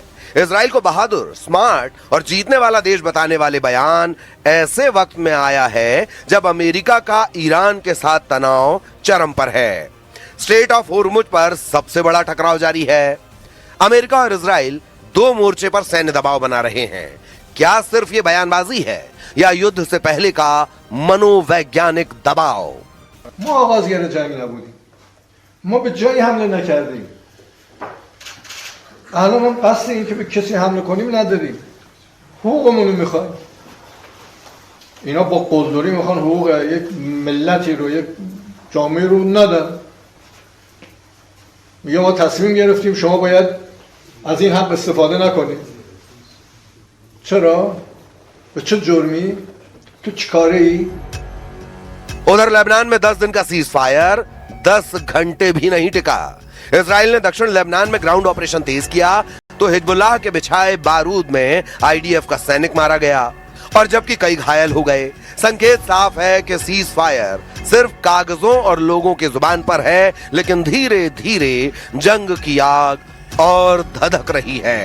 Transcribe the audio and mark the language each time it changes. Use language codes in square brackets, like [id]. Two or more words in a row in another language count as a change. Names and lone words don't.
[hi] इजराइल को बहादुर, स्मार्ट और जीतने वाला देश बताने वाले बयान ऐसे वक्त में आया है जब अमेरिका का ईरान के साथ तनाव चरम पर है। स्ट्रेट ऑफ होर्मुज पर सबसे बड़ा टकराव जारी है। अमेरिका और इजराइल दो मोर्चे पर सैन्य दबाव बना रहे हैं। क्या सिर्फ ये बयानबाजी है या युद्ध से पहले का मनोवैज्ञानिक दबाव? [fa] ما آغازگر جنگ نبودیم. ما به جایی حمله نکردیم. الان هم قصد این که به کسی حمله کنیم نداریم. حقوقمون رو میخوایم. اینا با قلدری میخوان حقوق یک ملتی رو، یک جامعه رو ندن. میگه ما تصمیم گرفتیم شما باید از این حق استفاده نکنید. چرا؟ به چه جرمی؟ تو چیکاره ای؟ [hi] उधर लेबनान में 10 दिन का [en] cease fire [hi] 10 घंटे भी नहीं टिका। इजराइल ने दक्षिण लेबनान में [en] ground operation [hi] तेज किया तो हिजबुल्लाह के बिछाए बारूद में आईडीएफ का सैनिक मारा गया और जबकि कई घायल हो गए। संकेत साफ है कि [en] cease fire [hi] सिर्फ कागजों और लोगों के जुबान पर है, लेकिन धीरे धीरे जंग की आग और धधक रही है।